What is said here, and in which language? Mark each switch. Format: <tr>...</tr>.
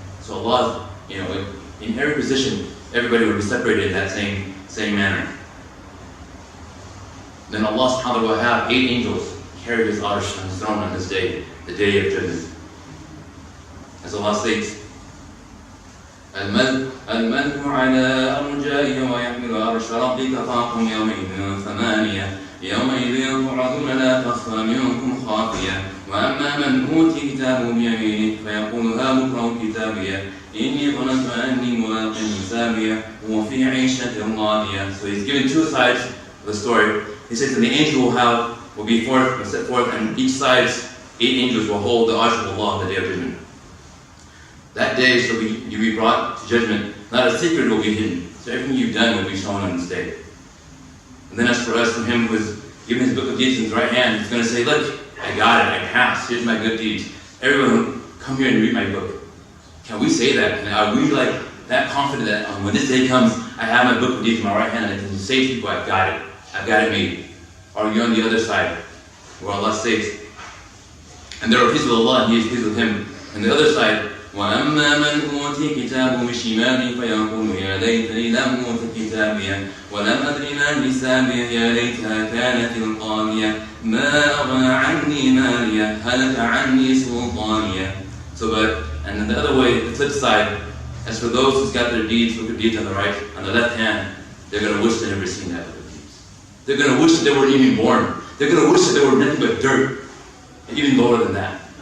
<en>So Allah, in every position, everybody will be separated in that same manner. Then Allah subhanahu wa ta'ala will have 8 angels carry His arsh on His throne on this day, the day of judgment. As Allah states,</en> <ar>الملك على أرجائه ويحمل عرش ربك فوقهم يومئذ ثمانية يومئذ تعرضون لا تخفى منكم خافية وأما من أوتي كتابه بيمينه فيقول هاؤم اقرءوا كتابيه إني ظننت أني ملاق حسابيه وفي عيشة راضية.</ar> <en>So he's given two sides of the story. He says that the angel will be set forth, and each side's 8 angels will hold the arsh of Allah on the day of judgment. That day you'll be brought to judgment. Not a secret will be hidden. So everything you've done will be shown on this day. And then as for us, from him who is given his book of deeds in his right hand, he's going to say, look, I got it, I passed, here's my good deeds. Everyone, come here and read my book. Can we say that? And are we like that confident that when this day comes, I have my book of deeds in my right hand and I can say to people, I've got it made. Or are you on the other side, where Allah says, and there are peace with Allah and He is pleased with him. And the other side,</en> <ar>وَأَمَّا مَنْ أُوتِي كِتَابُهُ بِشِمَالِهِ فَيَقُولُ يَا لَيْتَنِي لَمْ أُوتَ كِتَابِيَهْ وَلَمْ أَدْرِ مَا حِسَابِيَهْ يَا لَيْتَهَا كَانَتِ الْقَاضِيَةَ مَا أَغْنَىٰ عَنِّي مَالِيَهْ هَلَكَ عَنِّي سُلْطَانِيَهْ.</ar> <en>And then the other way, the flip side, as for those who's got their deeds, book of deeds on the right, on the left hand, they're going to wish they'd never seen that book of deeds. They're going to wish that they weren't even born. They're going to wish that they were nothing but dirt. And even lower than that.</en>